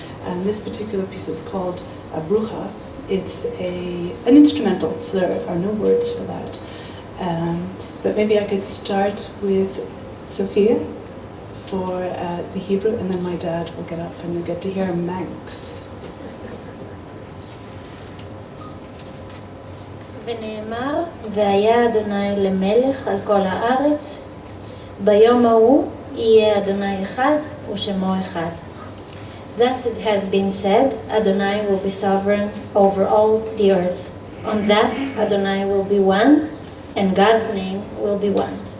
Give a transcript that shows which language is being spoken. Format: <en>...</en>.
<en>And this particular piece is called a bruja. It's an instrumental, so there are no words for that. But maybe I could start with Sofia for the Hebrew, and then my dad will get up and you'll get to hear Manx.</en> <he>ונאמר, והיה אדוני למלך על כל הארץ, ביום ההוא יהיה אדוני אחד ושמו אחד.</he> <en>Thus it has been said, Adonai will be sovereign over all the earth. On that, Adonai will be one, and God's name will be one.</en>